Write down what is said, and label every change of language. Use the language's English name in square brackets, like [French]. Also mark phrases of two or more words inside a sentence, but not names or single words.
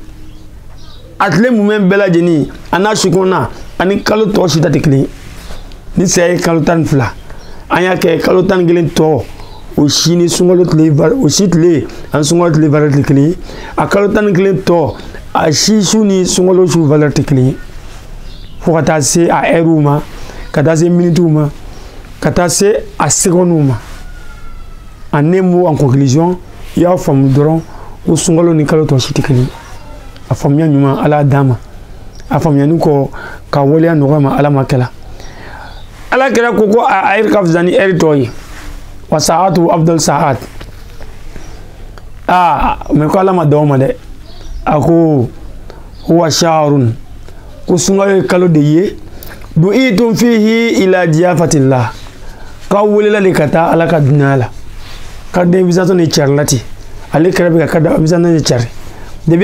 [Bambara] a tile mumɛ bɛɛ lajɛlen a n'a su kɔnɔna ani kalo tɔ si ta tɛ kelen ye ni saya ye kalo 12 an y'a kɛ kalo 11 tɔ o si ni sunkalo tile o si tile ani sunkalo tile valeur tɛ kelen ye a kalo 11 tɔ a si su ni sunkalo su valeur tɛ kelen ye fo ka taa se a heures ma ka taa se minutes ma ka taa se a secondes ma [French] en un mot en conclusion [Bambara] i y'a faamu dɔrɔn ko sunkalo ni kalo tɔ si tɛ kelen ye a faamuya ɲuman ala y'a d'an ma a faamuyani kɔ ka waleya nɔgɔya ma ala ma kɛla ala kɛra ko a heure ka fisa ni heure tɔ ye wa [Arabic] ساعة أفضل ساعة [Bambara] mais ko ala ma dɔn o ma dɛ a ko [Arabic] هو شهر [Bambara] ko sunkalo ye kalo de ye [Arabic] دعيتم فيه إلى ضيافة الله [Bambara] k'aw welela de ka taa ala ka dunuya la ka den invitation de cari la ten ale kɛra bɛ ka invitation de cari depuis